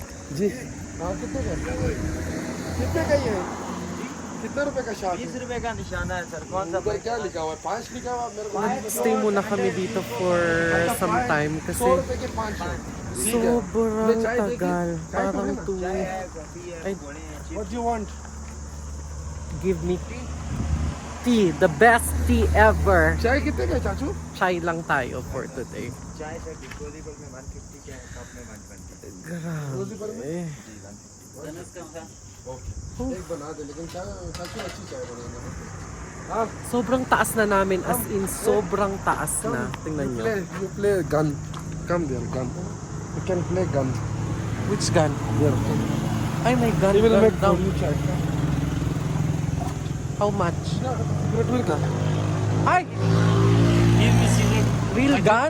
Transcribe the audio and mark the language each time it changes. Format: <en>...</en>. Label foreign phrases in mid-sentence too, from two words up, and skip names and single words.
<hi>जी हाँ कितने का ये कितने रुपए का शॉट 20 रुपए का निशाना है सर। कौन सा ऊपर क्या लिखा हुआ है 5 लिखा हुआ है मेरे को</hi> <tl>Stay muna kami dito</tl> <en>for some time</en> <tl>100 kasi</tl> <hi>रुपए के 5 शॉट</hi> <tl>sobrang tagal. Parang</tl> <hi>चाय है, कॉफी है, Ay. पकौड़े हैं,</hi> <en>व्हाट</en> <hi>चिप्स।</hi> <en>you want give me tea, the best tea ever.</en> <hi>चाय कितने का है चाचू</hi> <tl>Chai lang tayo</tl> <en>for today.</en> <hi>चाय सर डिस्पोजेबल में 150 के हैं, कप में 120।</hi> <tl>Grabe.</tl> <hi>एक बना दे लेकिन चाय चाचू अच्छी चाय बनाएंगे हाँ</hi> <tl>Sobrang taas na namin,</tl> <en>as in</en> <tl>sobrang taas na. Tingnan nyo.</tl> <en>you play gun come there gun you can play gun Which gun? here Ay, my gun. he will gun make down. you chai How much? cigarette will Ay! Real gun?</en>